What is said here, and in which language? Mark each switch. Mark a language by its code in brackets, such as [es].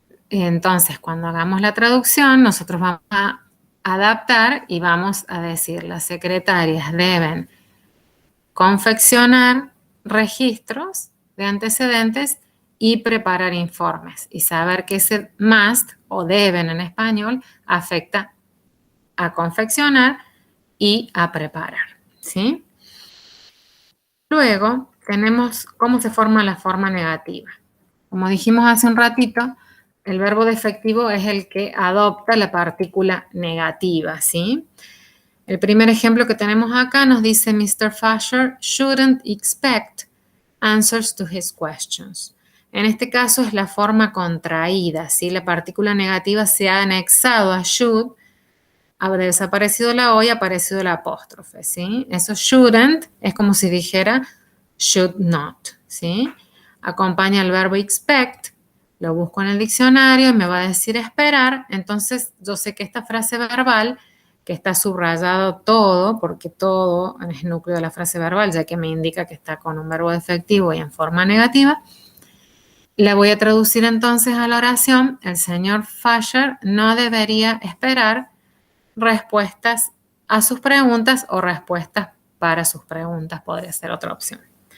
[es] Entonces, cuando hagamos la traducción, nosotros vamos a adaptar y vamos a decir, las secretarias deben confeccionar registros de antecedentes y preparar informes y saber que ese must o deben en español afecta a confeccionar y a preparar, ¿sí? Luego tenemos cómo se forma la forma negativa. Como dijimos hace un ratito, el verbo defectivo es el que adopta la partícula negativa, ¿sí? El primer ejemplo que tenemos acá nos dice Mr. [en] Fisher shouldn't expect answers to his questions. [es] En este caso es la forma contraída, ¿sí? La partícula negativa se ha anexado a should Ha desaparecido la O y ha aparecido la apóstrofe, ¿sí? Eso shouldn't es como si dijera [en] should not, [es] ¿sí? Acompaña el verbo expect, lo busco en el diccionario y me va a decir esperar, entonces yo sé que esta frase verbal, que está subrayado todo, porque todo es el núcleo de la frase verbal, ya que me indica que está con un verbo defectivo y en forma negativa, la voy a traducir entonces a la oración, el señor Fisher no debería esperar respuestas a sus preguntas o respuestas para sus preguntas, podría ser otra opción.